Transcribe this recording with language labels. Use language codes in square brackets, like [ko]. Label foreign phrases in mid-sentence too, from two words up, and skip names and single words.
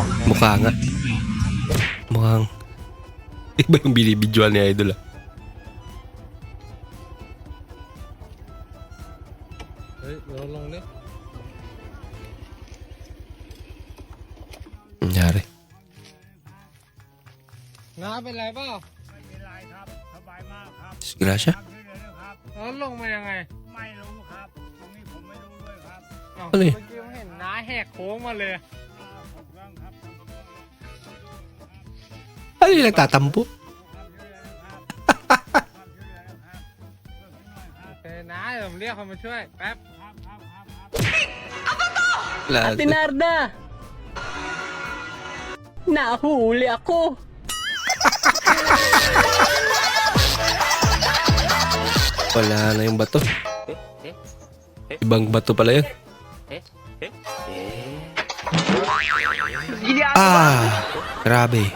[tl] Mukha nga. Mukhang iba yung binibidyoan ni Idol ah. Nangyari. [th] เป็นไรเปล่า [tl] Disgrasya. [th] แล้วลงมายังไง [tl] Ano yun? [th] เมื่อกี้ผมเห็นน้าแหกโค้งมาเลย [tl] Ano yung nagtatampo? [th] โอเคน้าเดี๋ยวผมเรียกคนมาช่วยแป๊บ [tl] Lalo. Tinarda! Nahuli ako! Wala na yung bato. Ibang bato pala yun. Grabe.